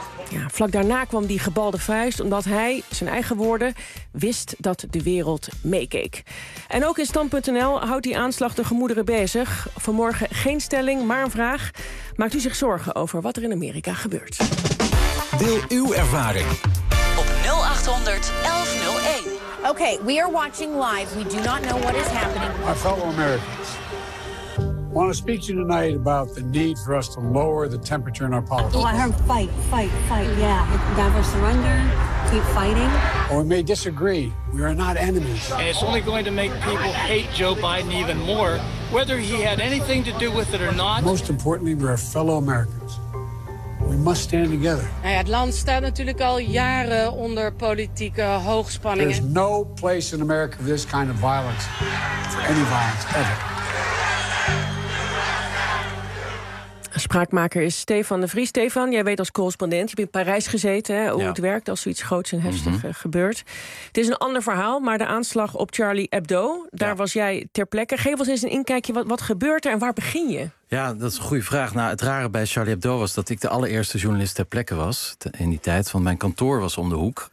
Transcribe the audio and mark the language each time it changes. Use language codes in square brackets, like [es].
[nl] Ja, vlak daarna kwam die gebalde vuist omdat hij, zijn eigen woorden, wist dat de wereld meekeek. En ook in Stand.nl houdt die aanslag de gemoederen bezig. Vanmorgen geen stelling, maar een vraag. Maakt u zich zorgen over wat er in Amerika gebeurt? Deel uw ervaring op 0800 1101. [en] Okay, we are watching live. We do not know what is happening. My fellow Americans, I want to speak to you tonight about the need for us to lower the temperature in our politics. Well, I heard fight, fight, fight, yeah. Never surrender, keep fighting. Or we may disagree. We are not enemies. And it's only going to make people hate Joe Biden even more, whether he had anything to do with it or not. Most importantly, we are fellow Americans. We must stand together. [nl] Nou ja, het land staat natuurlijk al jaren onder politieke hoogspanningen. [en] There's no place in America for this kind of violence, for any violence, ever. [nl] Spraakmaker is Stefan de Vries. Stefan, jij weet als correspondent, je hebt in Parijs gezeten, hè, hoe ja. Het werkt als zoiets groots en heftig gebeurt. Het is een ander verhaal, maar de aanslag op Charlie Hebdo, daar was jij ter plekke. Geef ons eens een inkijkje, wat gebeurt er en waar begin je? Ja, dat is een goede vraag. Nou, het rare bij Charlie Hebdo was dat ik de allereerste journalist ter plekke was in die tijd, want mijn kantoor was om de hoek.